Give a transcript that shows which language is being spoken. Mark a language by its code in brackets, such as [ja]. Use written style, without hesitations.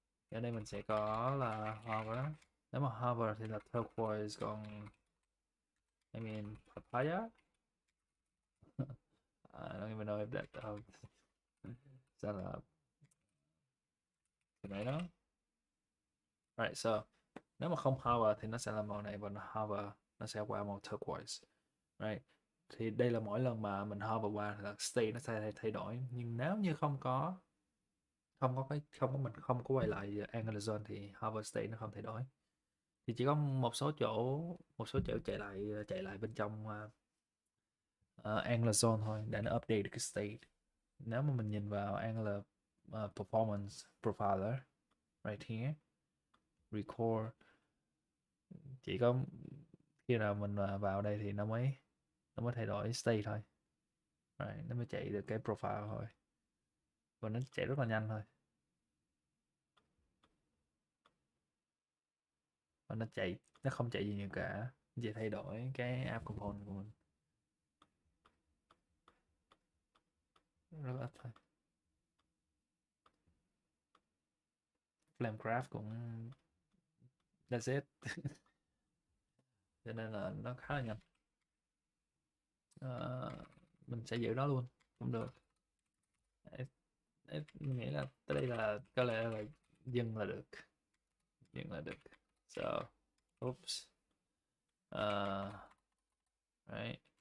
[vi] Ở đây mình sẽ có là hover, nếu mà hover thì là turquoise, còn I mean papaya. [en] I don't even know if that is that a tomato. [vi] Right, so nếu mà không hover thì nó sẽ là màu này, và hover nó sẽ qua màu turquoise, right? Thì đây là mỗi lần mà mình hover qua là state nó sẽ thay đổi, nhưng nếu như không có mình không có quay lại Angular Zone thì hover state nó không thay đổi, thì chỉ có một số chỗ chạy lại bên trong Angular Zone thôi để nó update được cái state. Nếu mà mình nhìn vào Angular Performance Profiler right here, record, chỉ có khi nào mình vào đây thì nó mới thay đổi state thôi. Right, nó mới chạy được cái profile thôi, và nó chạy rất là nhanh thôi, và nó không chạy gì nhiều cả, chỉ thay đổi cái app component của mình rất là ít thôi. [en] Flame graph cũng that's it. [vi] Cho nên là nó khá là nhanh. Ờ, mình sẽ giữ nó luôn cũng được. Mình nghĩ là tới đây là có lẽ là dừng là được, so oops, right,